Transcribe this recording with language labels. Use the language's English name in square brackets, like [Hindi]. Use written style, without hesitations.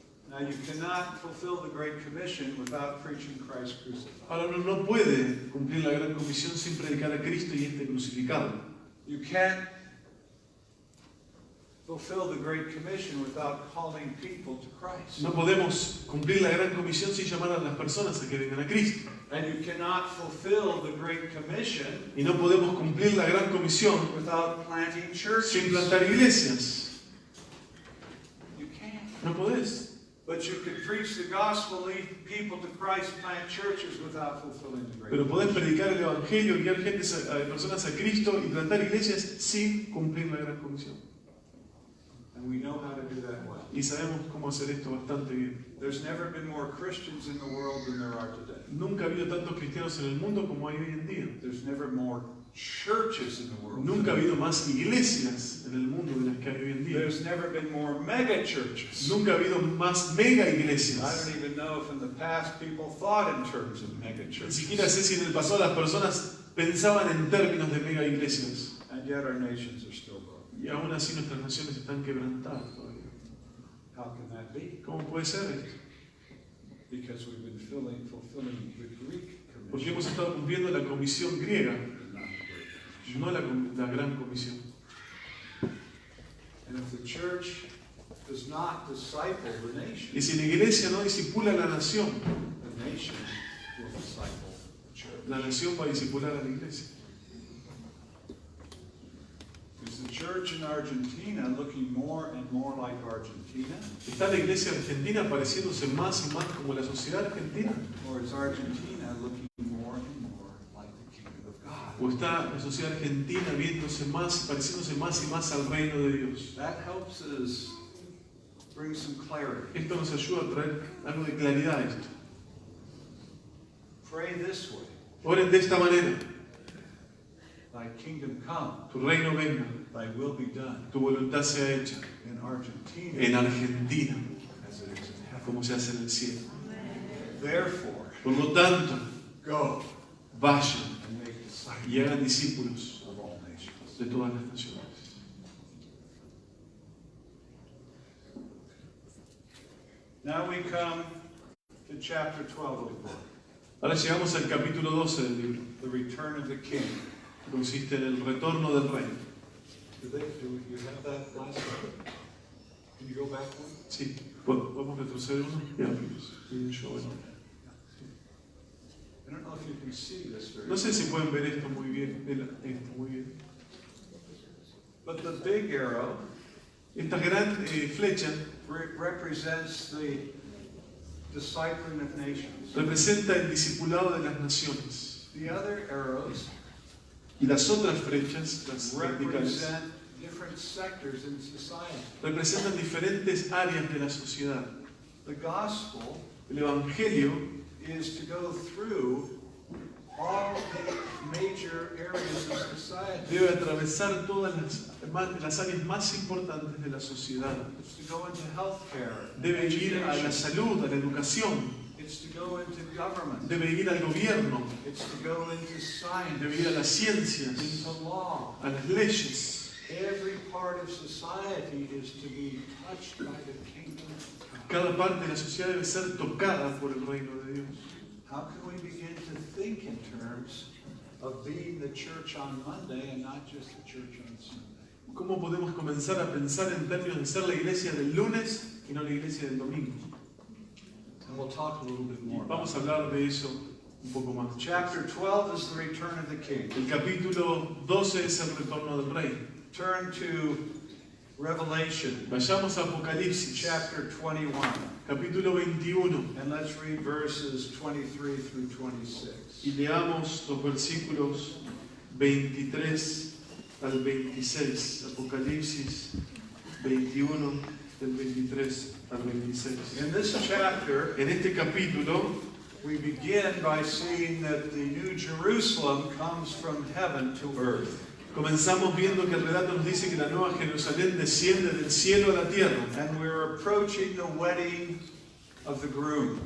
[English] Now you cannot fulfill the Great Commission without preaching Christ crucified. [Spanish] Ahora uno no puede cumplir la gran comisión sin predicar a Cristo y este crucificado. [English] You can't fulfill the Great Commission without calling people to Christ. [Spanish] No podemos cumplir la gran comisión sin llamar a las personas a que vengan a Cristo. [English] And you cannot fulfill the Great Commission [Spanish] Y no podemos cumplir la gran comisión [English] without planting churches. [Spanish] plantar iglesias. No podés. [English] But you can preach the gospel, lead people to Christ, plant churches without fulfilling the Great [Spanish] Pero podés [English] Commission. [Spanish] predicar el Evangelio, guiar personas a Cristo y plantar iglesias sin cumplir la gran comisión. [English] And we know how to do that well. [Spanish] Y sabemos cómo hacer esto bastante bien. [English] There's never been more Christians in the world than there are today. [Spanish] Nunca ha habido tantos cristianos en el mundo como hay hoy en día. [English] There's never more churches in the world. [Spanish] Nunca ha [English] today. [Spanish] habido más iglesias en el mundo de las que hay hoy en día. [English] There's never been more mega churches. [Spanish] Nunca ha habido más mega [English] I [Spanish] iglesias. [English] don't even know if in the past people thought in terms of mega [Spanish] Ni [English] churches. [Spanish] siquiera sé si en el pasado las personas pensaban en términos de mega iglesias. [English] And yet our nations are still broken. [Spanish] Y aún así nuestras naciones están quebrantadas todavía. [English] How can that be? [Spanish] ¿Cómo puede ser esto? [English] Because we've been fulfilling the Greek [Spanish] Porque [English] commission, [Spanish] hemos estado cumpliendo la comisión griega, [English] not the Great Commission. [Spanish] no la gran comisión. [English] And if the church does not disciple the nation, [Spanish] Y si la iglesia no discipula a la nación, [English] the nation will disciple the church. [Spanish] la nación va a discipular a la iglesia. [English] Is the church in Argentina looking more and more like Argentina? [Spanish] ¿Está la iglesia argentina pareciéndose más y más como la sociedad argentina? [English] Or is Argentina looking more and more like the kingdom of God? [Spanish] ¿O está la sociedad argentina viéndose más, pareciéndose más y más al reino de Dios? [English] That helps us bring some clarity. [Spanish] Esto nos ayuda a traer algo de claridad a esto. [English] Pray this way. [Spanish] Oren de esta manera: [English] Thy kingdom come, [Spanish] tu reino venga, [English] thy will be done [Spanish] tu voluntad sea hecha [English] in Argentina [Spanish] en Argentina [English] as it is in heaven. [Spanish] como se hace en el cielo. [English] Therefore, [Spanish] Por lo tanto, [English] go [Spanish] vayan [English] and make disciples [Spanish] y hagan discípulos [English] of all nations. [Spanish] de todas las naciones. [English] Now we come to chapter 12 of the book, [Spanish] Ahora llegamos al capítulo 12 del libro, [English] the return of the king. [Spanish] que consiste en el retorno del rey. [English] Do you have that last one? Can you go back one? [Spanish] Sí, ¿podemos retroceder uno? Ya, sí, yo, bueno. I don't know if you can see this very No sé si pueden ver esto muy bien. Esto muy bien. [English] but the big arrow [Spanish] Esta gran flecha [English] represents the discipling of nations. [Spanish] representa el discipulado de las naciones. [English] The other arrows [Spanish] Y las otras flechas, las verticales, [English] represent different sectors in society. [Spanish] representan diferentes áreas de la sociedad. [English] The gospel [Spanish] El Evangelio [English] is to go through all the major areas of society. [Spanish] debe atravesar todas las áreas más importantes de la sociedad. [English] It's to go into healthcare, [Spanish] Debe ir a la [English] education. [Spanish] salud, a la educación, [English] It's to go into government. [Spanish] debe ir al gobierno, [English] It's to go into science, [Spanish] debe ir a las ciencias, [English] into law. [Spanish] a las leyes. [English] Every part of society is to be touched by the kingdom of God. [Spanish] Cada parte de la sociedad debe ser tocada por el reino de Dios. [English] How can we begin to think in terms of being the church on Monday and not just the church on Sunday? [Spanish] ¿Cómo podemos comenzar a pensar en términos de ser la iglesia del lunes y no la iglesia del domingo? [English] And we'll talk a little bit [Spanish] Y [English] more about [Spanish] vamos a hablar de eso un poco más. [English] it. Chapter 12 is the return of the king. [Spanish] El capítulo 12 es el retorno del rey. [English] Turn to Revelation, [Spanish] Vayamos a Apocalipsis, [English] chapter 21, [Spanish] capítulo 21, [English] and let's read verses 23 through 26. [Spanish] y leamos los versículos 23 al 26. Apocalipsis 21, del 23 al 26. [English] In this chapter, [Spanish] En este capítulo [English] we begin by seeing that the New Jerusalem comes from heaven to earth. [Spanish] comenzamos viendo que el relato nos dice que la nueva Jerusalén desciende del cielo a la tierra. [English] And we're approaching the wedding of the groom,